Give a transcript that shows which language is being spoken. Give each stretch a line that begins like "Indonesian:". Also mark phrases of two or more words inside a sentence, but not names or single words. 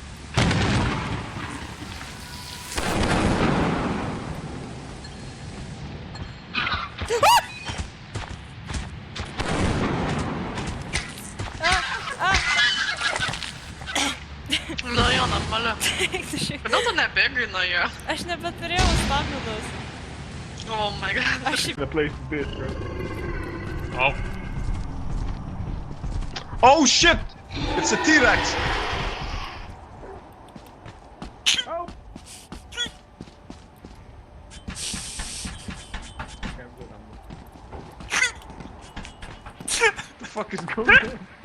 Lithuanian: Nu jo, normalia. Tu šiek. Kodėl tu nebėgai nuo jo? Aš nebeturėjau staminos.
English: Oh my god.
Lithuanian: Aš šiaip
English: The place is this, bro. Au. Oh shit! It's a T-Rex! Oh! The fuck is going on?